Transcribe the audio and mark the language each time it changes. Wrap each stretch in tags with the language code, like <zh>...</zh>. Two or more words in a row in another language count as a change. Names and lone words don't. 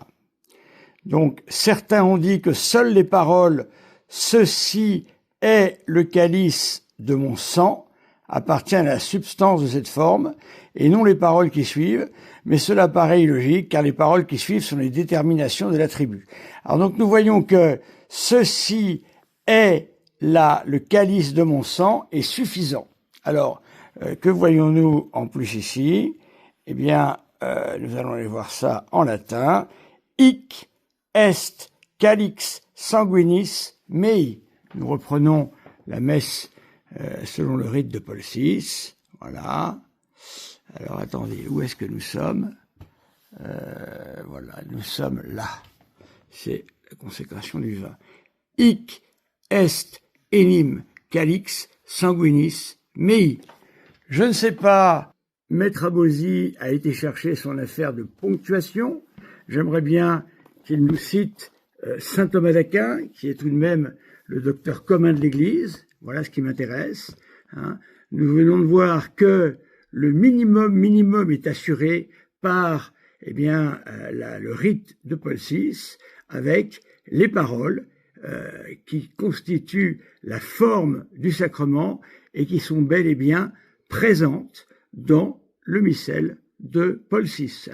<fr>Donc, certains ont dit que seules les paroles « Ceci est le calice de mon sang » appartiennent à la substance de cette forme, et non les paroles qui suivent, mais cela paraît illogique, car les paroles qui suivent sont les déterminations de l'attribut. Alors donc nous voyons que « Ceci est le calice de mon sang » est suffisant. Alors, que voyons-nous en plus ici? Eh bien, nous allons aller voir ça en latin.</fr> <la>Hic est calix sanguinis mei.</la> <fr>Nous reprenons la messe selon le rite de Paul VI. Voilà. Alors, attendez, où est-ce que nous sommes? Voilà, nous sommes là. C'est la consécration du vin.</fr> <la>Hic est enim calix sanguinis mei.</la> <fr>Je ne sais pas, Maître Abosi a été chercher son affaire de ponctuation. J'aimerais bien qu'il nous cite saint Thomas d'Aquin, qui est tout de même le docteur commun de l'Église. Voilà ce qui m'intéresse. Hein. Nous venons de voir que le minimum est assuré par, eh bien, le rite de Paul VI, avec les paroles qui constituent la forme du sacrement et qui sont bel et bien présentes dans le missel de Paul VI.</fr>